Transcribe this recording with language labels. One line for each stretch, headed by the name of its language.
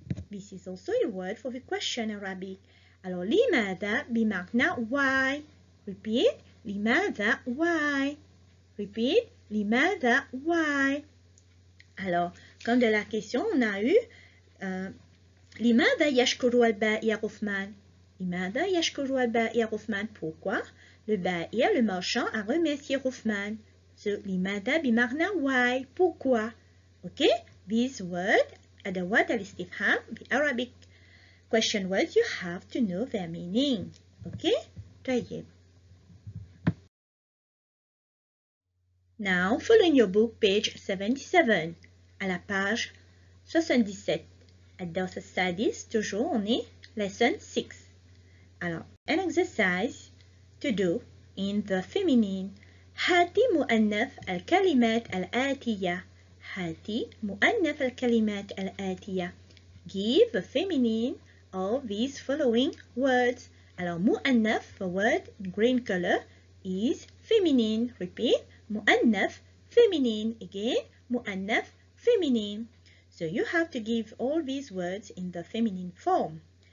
English: This is also a word for the question Arabic.
French: Alors
English: لماذا بمعنى why. Repeat, لماذا why. Repeat, لماذا why.
French: Alors, comme de la question, on a eu
Arabic: لماذا يشكر البائع غثمان. لماذا يشكر البائع غثمان.
French: Pourquoi le بائع, le marchand, a remercié Rothman.
English: So, لماذا بمعنى why.
French: Pourquoi.
English: Okay, these words
Arabic: أدوات الاستفهام,
English: the Arabic question words, you have to know their meaning. Okay,
Arabic: طيب.
English: Now, follow in your book page 77,
French: à la page 77.
Arabic: الدرس السادس,
French: toujours on est
English: lesson 6.
French: Alors,
English: an exercise to do in the feminine.
Arabic: هاتي مؤنث الكلمات الآتية. هاتي مؤنث الكلمات الآتية.
English: Give the feminine of these following words.
French: Alors,
English: مؤنث, the word green color, is feminine. Repeat, مؤنث, feminine. Again, مؤنث, feminine. So you have to give all these words in the feminine form.